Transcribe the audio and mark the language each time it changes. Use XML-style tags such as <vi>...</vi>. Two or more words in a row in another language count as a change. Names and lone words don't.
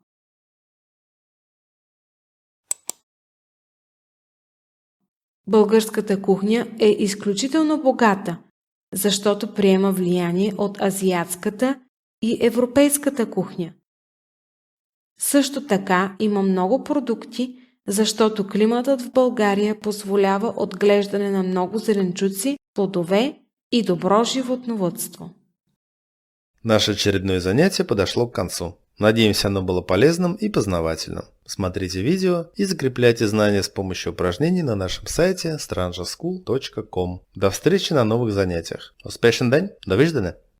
<bg>Българската кухня е изключително богата, защото приема влияние от азиатската и европейската кухня. Също така има много продукти, защото климатът в България позволява отглеждане на много зеленчуци, плодове и добро животновъдство.</bg> <ru>Наше очередное занятие подошло к концу. Надеемся, оно было полезным и познавательным. Смотрите видео и закрепляйте знания с помощью упражнений на нашем сайте strangerschool.com. До встречи на новых занятиях.</ru> <bg>Успешен день! До виждане!</bg>